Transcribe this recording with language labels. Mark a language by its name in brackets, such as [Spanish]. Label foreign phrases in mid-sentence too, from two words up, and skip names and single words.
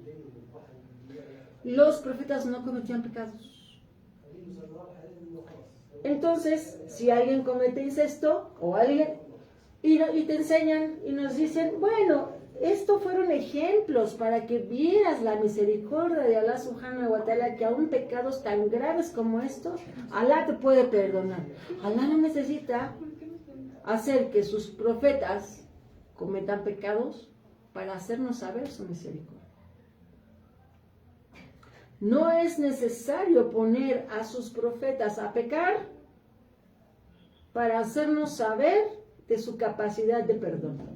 [Spanish] Los profetas no cometían pecados. Entonces, si alguien comete incesto o alguien y te enseñan y nos dicen, bueno, estos fueron ejemplos para que vieras la misericordia de Allah [Arabic] سبحانه وتعالى, [Spanish] que aún pecados tan graves como estos, Allah te puede perdonar. Allah no necesita hacer que sus profetas cometan pecados para hacernos saber su misericordia. No es necesario poner a sus profetas a pecar para hacernos saber de su capacidad de perdón.